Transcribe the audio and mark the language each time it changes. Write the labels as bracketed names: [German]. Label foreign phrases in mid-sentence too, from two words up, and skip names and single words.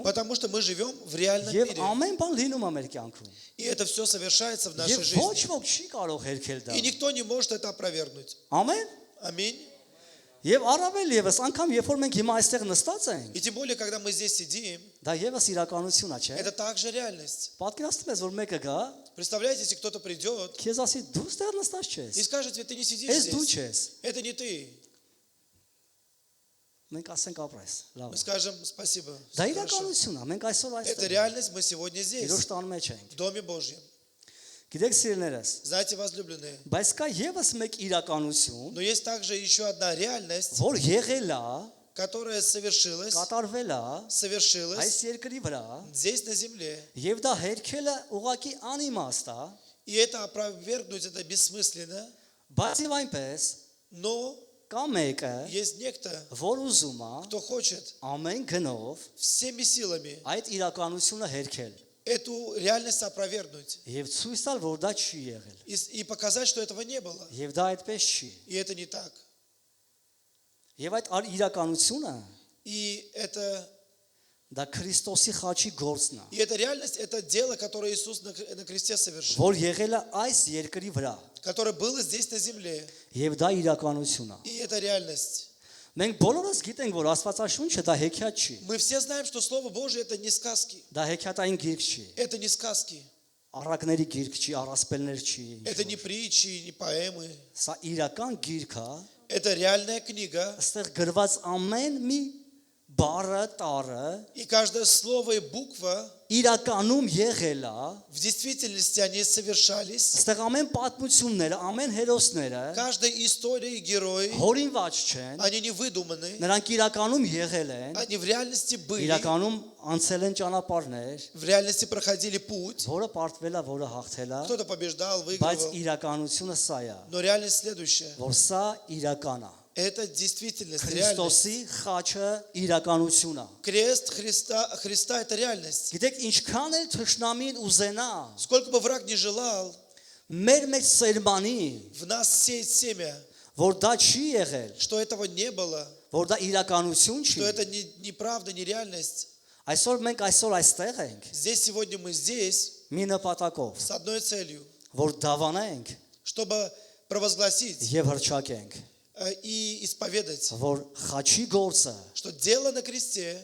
[Russian] Потому что мы живем в реальном [Armenian] եւ [Russian] мире. [Armenian] ամեն բան լինում է մեր կյանքում։ [Russian] И это все совершается в нашей [Armenian] Եվ [Russian] жизни. [Armenian] ոչ ոք չի կարող հերքել դա։ [Russian] И никто не может это опровергнуть. [Armenian] Ամեն։ [Russian] Аминь. [Armenian] Եվ առավել եւս անգամ երբ որ մենք հիմա այստեղ նստած ենք, [Russian] И тем более, когда мы здесь сидим, [Armenian] դա եւս իրականություն է, չէ՞։ [Russian] это также реальность. [Armenian] Պատկերացնում ես, որ մեկը գա, [Russian] Представляете, если кто-то придет [Armenian] քեզ ասի դու ստեղ նստած չես։ [Russian] и скажет тебе, ты не сидишь [Armenian] Ես դու [Russian] здесь. [Armenian] չես։ [Russian] Это не ты. [Armenian] Մենք ասենք ապրես։ Լավ։ [Russian] Мы скажем спасибо. [Armenian] Դա [Russian] Хорошо. [Armenian] իրականություն է, մենք այսօր [Russian] Это [Armenian] այստեղ։ [Russian] реальность, мы сегодня здесь, [Armenian] Իրոք տան մեջ ենք։ [Russian] в Доме Божьем. [Armenian] Գիտեք սիրելիներս, [Russian] Знаете, возлюбленные, [Armenian] բայց կա եւս մեկ իրականություն, [Russian] но есть также еще одна реальность, [Armenian] որ եղել է, [Russian] которая совершилась [Armenian] կատարվել է այս [Russian] совершилась [Armenian] երկրի վրա, [Russian] здесь на земле. [Armenian] եւ դա հերքելը ուղակի անիմաստ է, [Russian] И это опровергнуть, это бессмысленно. [Armenian] բայց եւ այնպես [Russian] Но [Armenian] կա մեկը, [Russian] есть некто, [Armenian] որ уզում է [Russian] кто хочет [Armenian] ամեն գնով [Russian] всеми силами [Armenian] այդ իրականությունը հերքել [Russian] эту реальность опровергнуть [Armenian] եւ ցույց տալ, որ դա չի եղել [Russian] и показать, что этого не было. [Armenian] եւ դա այդպես չի [Russian] И это не так. [Armenian] եւ այդ իրականությունը [Russian] И это [Armenian] դա Քրիստոսի խաչի գործն է, [Russian] И эта реальность, это дело, которое Иисус на кресте совершил, [Armenian] որ եղել է այս երկրի վրա [Russian] которое было здесь на земле. [Armenian] եւ դա իրականություն է։ [Russian] И это реальность. [Armenian] Մենք բոլորս գիտենք, որ Աստվածաշունչը դա հեքիաթ չի, [Russian] Мы все знаем, что Слово Божие это не сказки. [Armenian] դա հեքիաթային գիրք չի, [Russian] Это не сказки. [Armenian] առակների գիրք չի, առասպելներ չի, [Russian] Это не притчи, не поэмы. [Armenian] սա իրական գիրք է, [Russian] Это реальная книга, [Armenian] այստեղ գրված ամեն մի բառը, տառը [Russian] И каждое слово и буква [Armenian] իրականում եղել է, [Russian] в действительности они совершались. [Armenian] այստեղ ամեն պատմությունները, ամեն հերոսները [Russian] Каждая история и герои, [Armenian] հորինված չեն, [Russian] они не выдуманы, [Armenian] նրանք իրականում եղել են, [Russian] они в реальности были, [Armenian] իրականում անցել են ճանապարհներ, [Russian] в реальности проходили путь. [Armenian] որը պարտվել է, որը հաղթել է, [Russian] Кто-то побеждал, [Armenian] բայց [Russian] выигрывал. [Armenian] իրականությունը սա է, [Russian] Но реальность следующая. [Armenian] որ սա իրական է։ [Russian] Это действительность, реальность. [Armenian] Քրիստոսի խաչը իրականություն է։ [Russian] Крест Христа – это реальность. [Armenian] Գիտեք, ինչքան էլ թշնամին ուզենա, [Russian] Сколько бы враг ни желал [Armenian] մեր մեջ սերմանի, [Russian] в нас сеять семя, [Armenian] որ դա չի եղել, [Russian] что этого не было, [Armenian] որ դա իրականություն չի։ [Russian] что это не правда, не реальность. [Armenian] Այսօր մենք այսօր այստեղ ենք [Russian] Здесь сегодня мы здесь [Armenian] մի նպատակով, [Russian] с одной целью, [Armenian] որ դավանենք [Russian] чтобы провозгласить [Armenian] եւ հրճակենք, [Russian] и исповедать, [Armenian] որ խաչի գործը [Russian] что дело на кресте